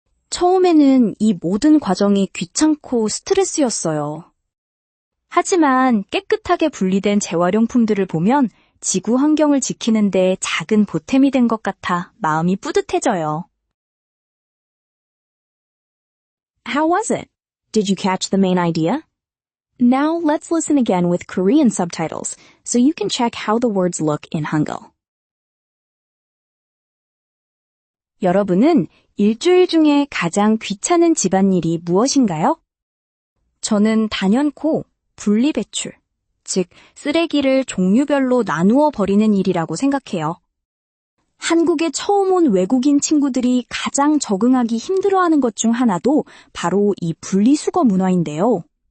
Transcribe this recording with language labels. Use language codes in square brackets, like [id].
[ko] 처음에는 이 모든 과정이 귀찮고 스트레스였어요. 하지만 깨끗하게 분리된 재활용품들을 보면 지구 환경을 지키는 데 작은 보탬이 된 것 같아 마음이 뿌듯해져요. [en] How was it? Did you catch the main idea? Now let's listen again with Korean subtitles so you can check how the words look in Hangul. [ko] 여러분은 일주일 중에 가장 귀찮은 집안일이 무엇인가요? 저는 단연코 분리배출, 즉 쓰레기를 종류별로 나누어 버리는 일이라고 생각해요. 한국에 처음 온 외국인 친구들이 가장 적응하기 힘들어하는 것 중 하나도 바로 이 분리수거 문화인데요.